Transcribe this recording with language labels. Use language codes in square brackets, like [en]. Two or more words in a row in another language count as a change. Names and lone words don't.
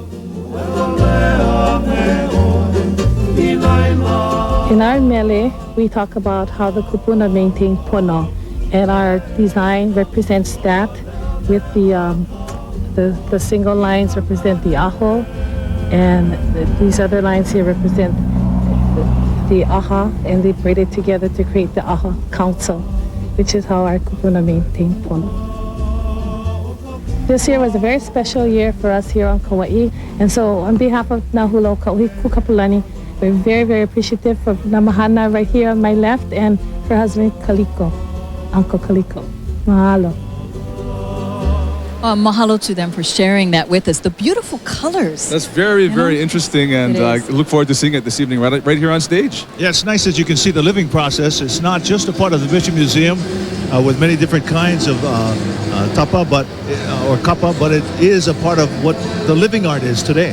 [en] In our mele, we talk about how the kupuna maintain pono, and our design represents that, with the single lines represent the aho, and these other lines here represent the aha, and they braid it together to create the aha council, which is how our kupuna maintain pono. This year was a very special year for us here on Kauai, and so on behalf of Nahula o Kaohi Kukapulani, we're very, very appreciative of Namahana right here on my left and her husband Kahiko, Uncle Kahiko. Mahalo. Mahalo to them for sharing that with us. The beautiful colors. That's very, very interesting, and It I is. look forward to seeing it this evening right here on stage. Yeah, it's nice that you can see the living process. It's not just a part of the Bishop Museum with many different kinds of tapa, or kapa, but it is a part of what the living art is today.